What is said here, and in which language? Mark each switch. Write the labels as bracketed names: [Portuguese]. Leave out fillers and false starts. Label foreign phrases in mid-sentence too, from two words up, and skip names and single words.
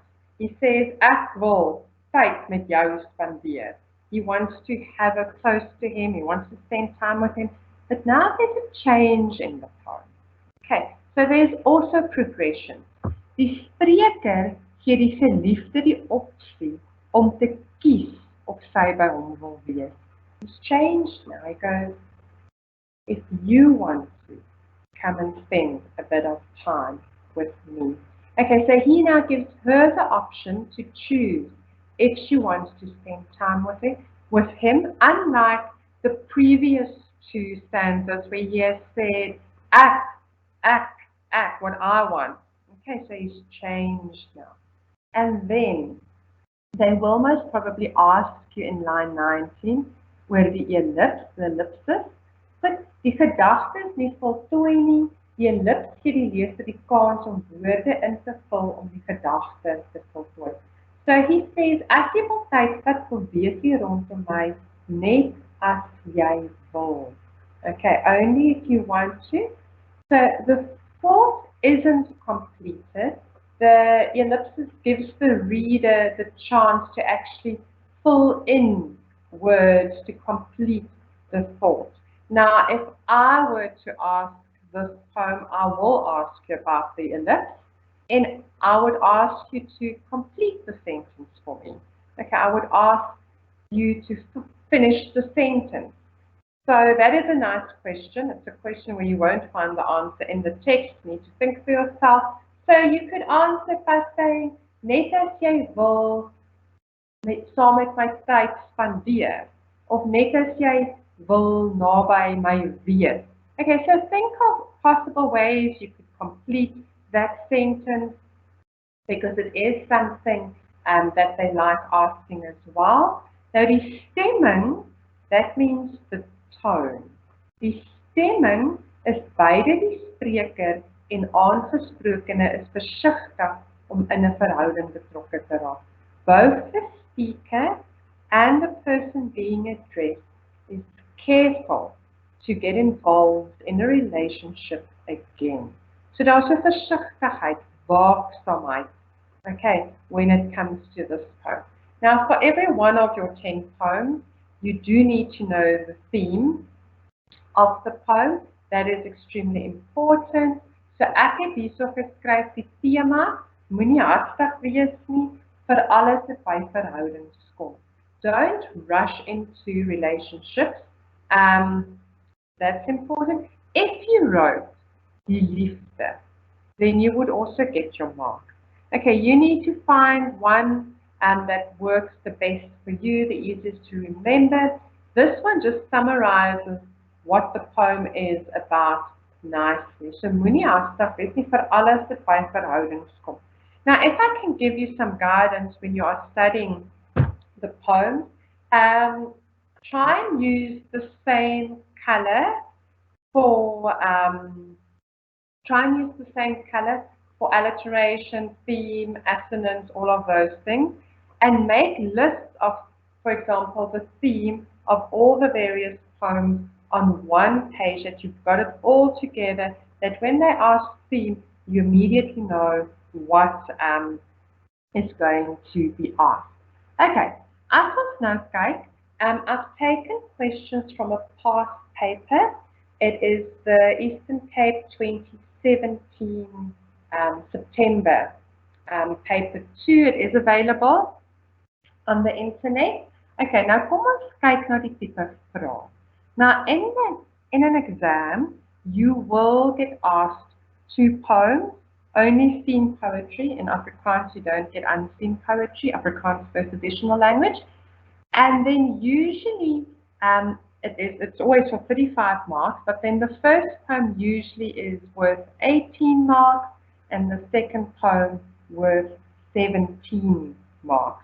[English] He says, [Afrikaans] ek wil tyd met jou spandeer. [English] He wants to have her close to him, he wants to spend time with him. But now there's a change in the poem. Okay, so there's also progression. [Afrikaans] Die spreker gee die geliefde die opsie om te kies of sy by hom wil wees. [English] It's changed now. He goes, if you want to, come and spend a bit of time with me. Okay, so he now gives her the option to choose if she wants to spend time with him, unlike the previous two stanzas where he has said, what I want. Okay, so he's changed now. And then they will most probably ask you in line 19, where [Afrikaans] die ellips, [English] the ellipsis, but [Afrikaans] die gedagte is nie voltooi nie, die ellips gee die leser die kans om woorde in te vul om die gedagte te voltooi. [English] So he says, [Afrikaans] as jy wil tyd vat, kom wees hier rondom my, net as jy wil. [English] Okay, only if you want to. So the thought isn't completed. The ellipsis gives the reader the chance to actually fill in words to complete the thought. Now, if I were to ask this poem, I will ask you about the ellipse, and I would ask you to complete the sentence for me. Okay, I would ask you to finish the sentence. So that is a nice question. It's a question where you won't find the answer in the text. You need to think for yourself. So you could answer by saying, [Afrikaans] net as jy wil, saam met my tyd spandeer, of net as jy wil naby my wees. [English] Okay, so think of possible ways you could complete that sentence, because it is something that they like asking as well. Now [Afrikaans] die stemming, [English] that means the tone. [Afrikaans] Die stemming is beide die spreker en aangesprokene is versigtig om in 'n verhouding betrokke te raak. [English] Both the speaker and the person being addressed is careful to get involved in a relationship again. [Afrikaans] So daar's 'n versigtigheid, waaksaamheid, [English] okay, when it comes to this poem. Now, for every one of your 10 poems, you do need to know the theme of the poem. That is extremely important. [Afrikaans] So ek het hierso geskryf die tema, moenie haastig wees nie vir alles wat by verhoudings kom. [English] Don't rush into relationships. That's important. If you wrote [Afrikaans] die liefde, [English] then you would also get your mark. Okay, you need to find one that works the best for you, the easiest to remember. This one just summarizes what the poem is about nicely. [Afrikaans] So moenie haastig wees nie vir alles wat by verhoudings kom. [English] Now, if I can give you some guidance when you are studying the poem, try and use the same color for alliteration, theme, assonance, all of those things, and make lists of, for example, the theme of all the various poems on one page, that you've got it all together, that when they ask theme, you immediately know what is going to be asked. [Afrikaans] Okay, as ons nou kyk, [English] I've taken questions from a past paper. It is the Eastern Cape 2017 September paper 2. It is available on the internet. [Afrikaans] Okay, nou kom ons kyk na die tipe vrae. [English] Now, in an exam, you will get asked 2 poems only seen poetry. In Afrikaans, you don't get unseen poetry. Afrikaans is the traditional language. And then usually, it's always for 35 marks, but then the first poem usually is worth 18 marks, and the second poem worth 17 marks.